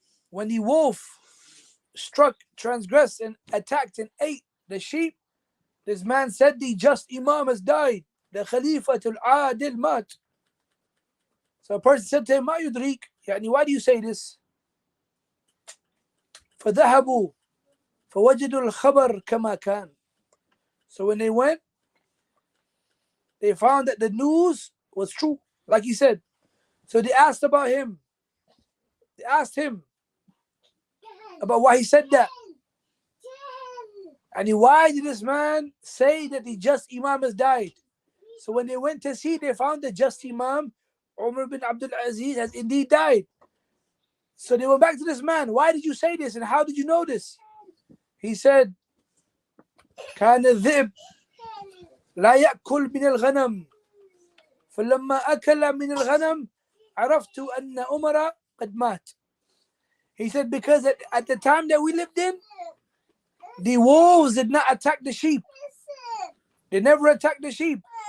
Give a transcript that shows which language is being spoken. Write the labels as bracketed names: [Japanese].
[English] When the wolf struck, transgressed, and attacked and ate the sheep, this man said the just Imam has died. The Khalifatul Adil mat. So a person said to him, Ma yudrik, why do you say this? [Arabic] فذهبوا فوجدوا الخبر كما كان. [English] So when they went, they found that the news was true, like he said. So they asked about him. They asked him about why he said that. And why did this man say that the just Imam has died? So when they went to see, they found the just Imam, Umar bin Abdul Aziz, has indeed died. So they went back to this man. Why did you say this and how did you know this? [Arabic] He said, كان الذئب لا يأكل من الغنم فلما أكل من الغنم عرفت أن عمر قد مات. [English] He said, because at the time that we lived in, the wolves did not attack the sheep. They never attacked the sheep.